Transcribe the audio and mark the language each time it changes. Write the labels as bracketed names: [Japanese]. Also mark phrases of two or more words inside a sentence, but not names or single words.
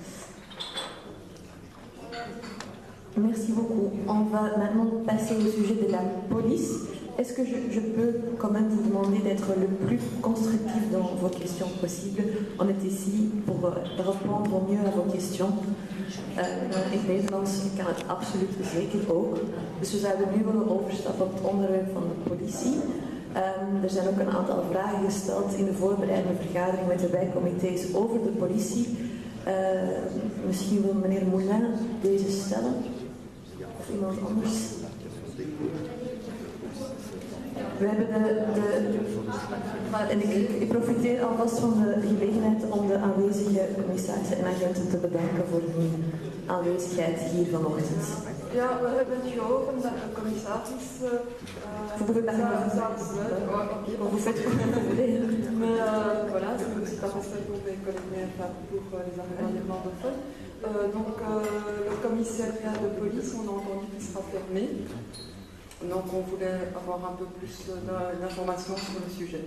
[French] Merci beaucoup. On va maintenant passer au sujet de la police. Est-ce que je peux quand même vous demander d'être le plus constructif dans vos questions possibles? On est ici pour répondre au mieux à vos questions. [Dutch] In het Nederlands kan het absoluut zeker ook. Dus we zouden nu willen overstappen op het onderwerp van de politie. Er zijn ook een aantal vragen gesteld in de voorbereidende vergadering met de wijkcomité's over de politie. Misschien wil meneer Moulin deze stellen? Of iemand anders? We hebben en ik profiteer alvast van de gelegenheid om de aanwezige commissarissen en agenten te bedanken voor hun aanwezigheid hier vanochtend. Ja, we hebben het gehoord dat de commissaris [French] Vous faites comme vous voulez. Mais voilà, je ne suis pas restée pour les collègues, pour les arrivants néerlandophones. Donc le commissariat de police, on a entendu qu'il sera fermé. Donc on voulait avoir un peu plus d'informations sur le sujet.